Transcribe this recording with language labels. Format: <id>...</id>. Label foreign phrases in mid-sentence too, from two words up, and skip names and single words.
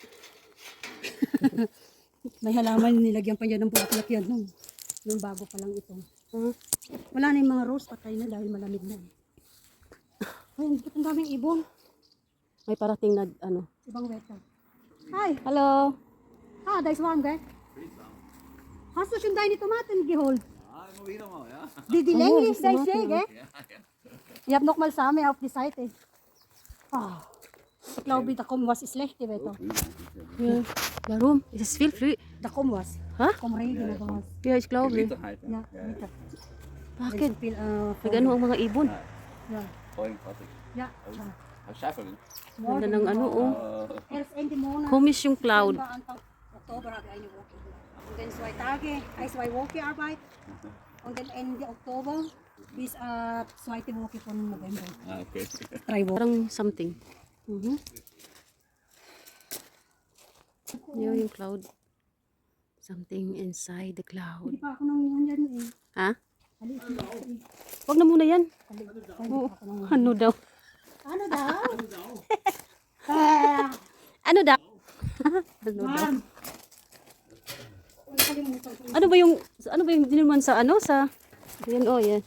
<tl>May halaman, nilagyan pa yan ng bulaklak yan nung bago pa lang ito. Wala na yung mga rose, patay na dahil malamig na eh. Ay, ang daming ibon. May parating na ano. Ibang weather. Hi! Hello.</tl> <de>Ah, da ist warm, gell? Hast du schon deine Tomaten geholt? Ja, immer wieder mal, ja. Die Oh, länglich, das da ist ich sehe, Tomaten, gell? Ich habe nochmal Samen auf die Seite. Ah, ich glaube, da kommt was Schlechtes weiter. Ja. Warum? Es ist viel früh. Da kommt was. Ha? Kommt Regen oder was. Ja, ich glaube. Gewitter halt. Ja, bitte.</de> <tl>Bakit?</tl> <de>Viel,</de> <tl>Nag-ano ang mga ibon?</tl> <de>ja. Vorhin, warte. Ja, Schaffeln.</de> <tl>Ganda ng ano, oh.</tl> <de>Erst Ende Monat.</de> <tl>Komisch yung cloud.</tl> <de>Anfang Oktober habe ich eine Woche. Und dann 2 Tage, 2 Wochen Arbeit. Und dann Ende Oktober bis 2. Woche von November. Ah, okay. 3 Wochen.</de> <tl>Parang something. Mhm. Yun yung cloud.</tl> <en>Something inside the cloud.</en> <tl>Hindi pa ako nanguhan dyan eh. Ha? Alis na ako eh. Wag na muna yan. Oo. Ano daw? Ano daw? Ah, Ano daw? Ano daw? ma'am. Nakalimutan ko. Ano ba yung dinilman sa ano sa yan oh yan.</tl>